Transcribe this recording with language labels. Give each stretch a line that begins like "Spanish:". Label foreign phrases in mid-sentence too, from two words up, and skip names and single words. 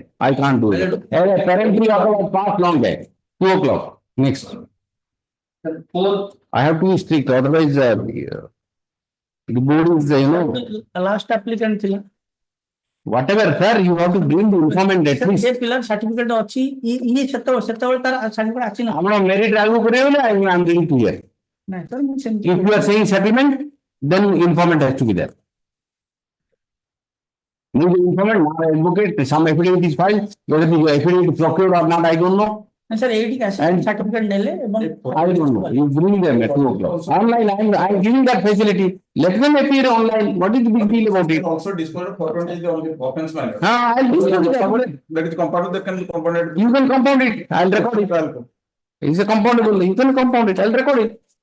English: I can't do it. A peremptory order was passed long back. 2 o'clock. Next. I have to be strict, otherwise the board is, Last applicant ଥିଲା whatever, sir, you have to bring the informant at least.
Odia: ସେ ପିଲାର ସାର୍ଟିଫିକେଟ ଅଛି ଇଏ ସେତେବେଳେ ତାର ସାର୍ଟିଫିକେଟ ଅଛି ନା ଆମର merit ଆଗକୁ କରିବ ନା
English: I am ready to hear.
Odia: ନାଇଁ sir ମୁଁ ସେମିତି
English: If you are saying settlement, then informant has to be there. Need the informant, not an advocate, some affidavit is filed, whether the affidavit is procured or not, I don't know.
Odia: sir ଏଇଠିକି ଆସି ସାର୍ଟିଫିକେଟ ନେଲେ ଏବଂ
English: I don't know. You bring them at 2 o'clock. Online, I am giving that facility. Let them appear online. What is the big deal about it? Also disclosure forwarded on the offense matter. I'll disclose that. That is compounded, that can be compounded. You can compound it. I'll record it. It's a compoundable. You can compound it. I'll record it.